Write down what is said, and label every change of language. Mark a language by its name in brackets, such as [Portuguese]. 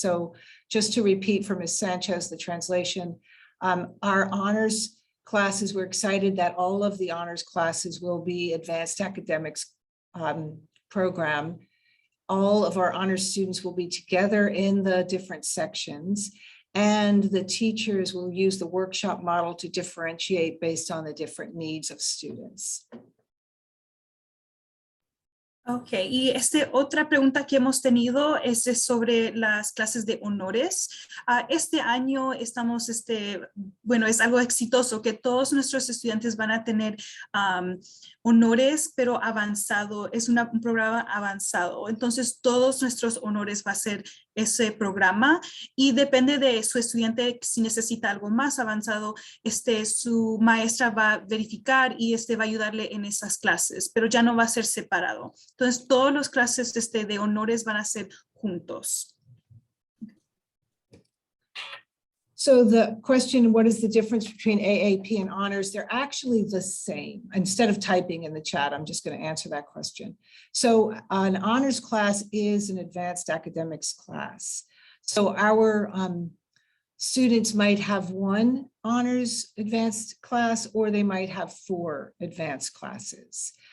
[English] So just to repeat for Ms. Sanchez, the translation, our honors classes, we're excited that all of the honors classes will be advanced academics program. All of our honors students will be together in the different sections, and the teachers will use the workshop model to differentiate based on the different needs of students. [Spanish] Ok, y otra pregunta que hemos tenido es sobre las clases de honores. Este año estamos, bueno, es algo exitoso que todos nuestros estudiantes van a tener honores, pero avanzado, es un programa avanzado. Entonces, todos nuestros honores va a ser ese programa y depende de su estudiante si necesita algo más avanzado, su maestra va a verificar y va a ayudarle en esas clases, pero ya no va a ser separado. Entonces, todas las clases de honores van a ser juntos. [English] So the question, what is the difference between AAP and honors? They're actually the same. Instead of typing in the chat, I'm just going to answer that question. So an honors class is an advanced academics class. So our students might have one honors advanced class, or they might have 4 advanced classes.